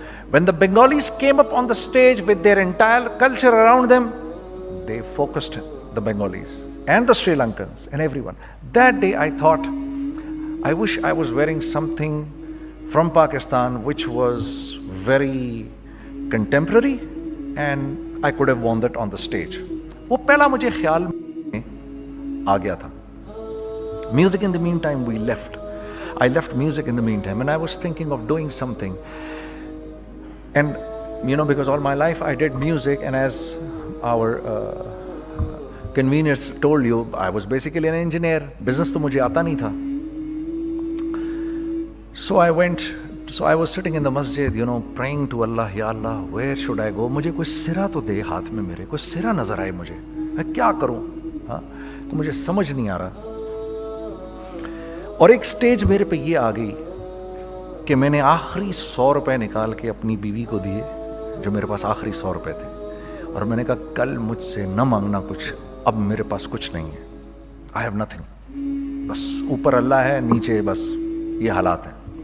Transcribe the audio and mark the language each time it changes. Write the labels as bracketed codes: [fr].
[en] When the Bengalis came up on the stage with their entire culture around them, they focused the Bengalis and the Sri Lankans and everyone. That day I thought, I wish I was wearing something from Pakistan which was very contemporary and I could have worn that on the stage. [ur] وہ پہلا مجھے خیال میں آ گیا تھا. [en] Music in the meantime we left. I left music in the meantime and I was thinking of doing something. And because all my life I did music, and as our conveners told you, I was basically an engineer. [ur] Business to mujhe aata nahi tha. [en] So I was sitting in the masjid, praying to Allah, Ya Allah, where should I go? [ur] مجھے کوئی سرا تو دے ہاتھ میں میرے, کوئی سرا نظر آئے مجھے, میں کیا کروں, مجھے سمجھ نہیں آ رہا. اور ایک سٹیج میرے پہ یہ آ گئی کہ میں نے آخری 100 روپے نکال کے اپنی بیوی کو دیے, جو میرے پاس آخری 100 روپے تھے, اور میں نے کہا کل مجھ سے نہ مانگنا کچھ, اب میرے پاس کچھ نہیں ہے, [en] I have nothing, [ur] بس اوپر اللہ ہے, نیچے بس یہ حالات ہیں.